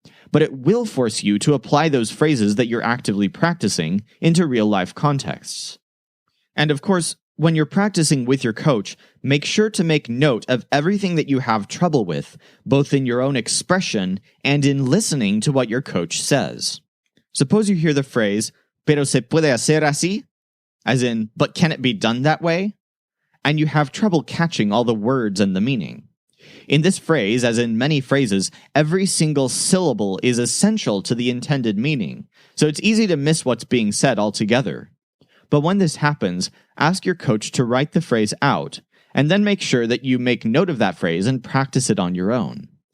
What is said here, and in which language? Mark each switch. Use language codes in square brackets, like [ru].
[en] But it will force you to apply those phrases that you're actively practicing into real-life contexts. And of course, when you're practicing with your coach, make sure to make note of everything that you have trouble with, both in your own expression and in listening to what your coach says. Suppose you hear the phrase, [es] pero se puede hacer así? [en] As in, but can it be done that way? And you have trouble catching all the words and the meaning. In this phrase, as in many phrases, every single syllable is essential to the intended meaning, so it's easy to miss what's being said altogether. But when this happens, ask your coach to write the phrase out, and then make sure that you make note of that phrase and practice it on your own.